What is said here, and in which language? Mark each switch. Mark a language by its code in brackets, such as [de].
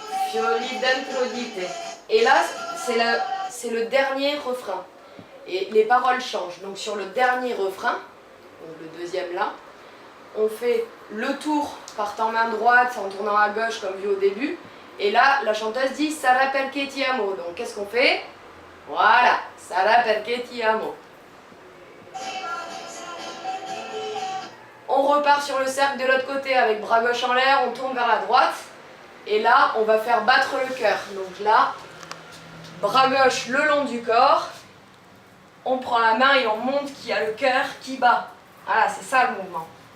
[it] Fiori dentro di te. [fr] Et là, c'est le dernier refrain. Et les paroles changent. Donc sur le dernier refrain, donc le deuxième là, on fait le tour partant main droite en tournant à gauche comme vu au début. Et là, la chanteuse dit [it] Sarà perché ti amo. [fr] Donc qu'est-ce qu'on fait? [it] Voilà, Sarà perché ti amo. [fr] On repart sur le cercle de l'autre côté avec bras gauche en l'air, on tourne vers la droite. Et là, on va faire battre le cœur. Donc là, bras gauche le long du corps. On prend la main et on montre qu'il y a le cœur qui bat. Voilà, c'est ça le mouvement.